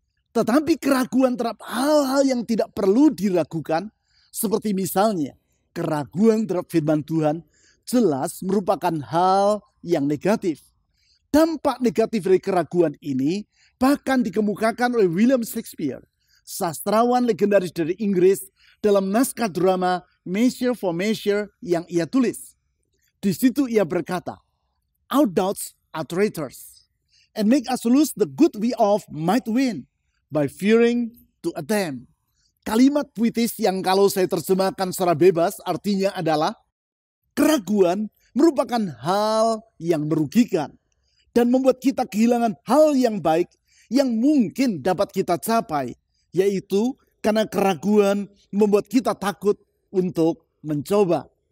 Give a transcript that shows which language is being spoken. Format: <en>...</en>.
<id>Tetapi keraguan terhadap hal-hal yang tidak perlu diragukan, seperti misalnya keraguan terhadap firman Tuhan, jelas merupakan hal yang negatif. Dampak negatif dari keraguan ini bahkan dikemukakan oleh William Shakespeare, sastrawan legendaris dari Inggris, dalam naskah drama Measure for Measure yang ia tulis.</id> <en>Di situ ia berkata, "Our doubts are traitors, and make us lose the good we of might win by fearing to attempt."</en> <id>Kalimat puitis yang kalau saya terjemahkan secara bebas artinya adalah, keraguan merupakan hal yang merugikan dan membuat kita kehilangan hal yang baik yang mungkin dapat kita capai, yaitu karena keraguan membuat kita takut untuk mencoba.</id>